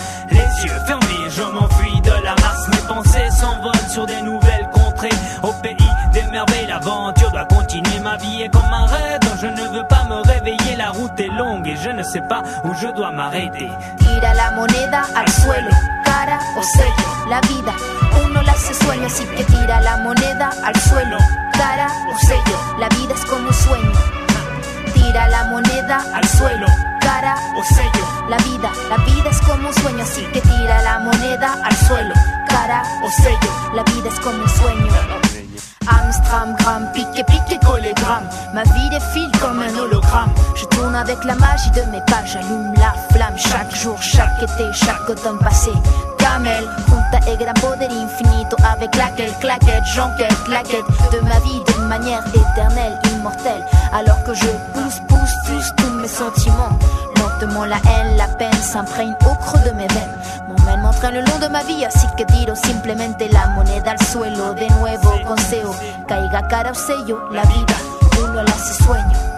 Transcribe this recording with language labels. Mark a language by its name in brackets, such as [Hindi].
[French] Les yeux fermés, je m'enfuis de la masse. Mes pensées s'envolent sur des nouvelles contrées. Au pays des merveilles, l'aventure doit continuer. Ma vie est comme un rêve, donc je ne veux pas me réveiller. La route est longue et je ne sais pas où je dois m'arrêter. [Spanish] Tira la moneda al suelo, cara o sello. La vida, uno la hace sueño. Así que tira la moneda al suelo, cara o sello. La vida es como un sueño. Tira la moneda al suelo, cara o sello. La vida es como un sueño. Así que tira la moneda al suelo, cara o sello. La vida es como un sueño. [French] Amstram, gram, pique, pique, collégramme. Ma vie défile comme un hologramme. Je tourne avec la magie de mes pages. J'allume la flamme chaque jour, chaque été, chaque automne passé. Camel, [Spanish] junta el gran poder infinito. [French] Avec claquette, claquette, j'enquête la quête de ma vie de manière éternelle, immortelle. Alors que je pousse tous mes sentiments. Lentement la haine, la peine s'imprègne au creux de mes veines. M'emmène, m'entraîne le long de ma vie. [Spanish] Así que tiro simplemente la moneda al suelo. De nuevo consejo, caiga cara o sello. La vida, uno la hace sueño.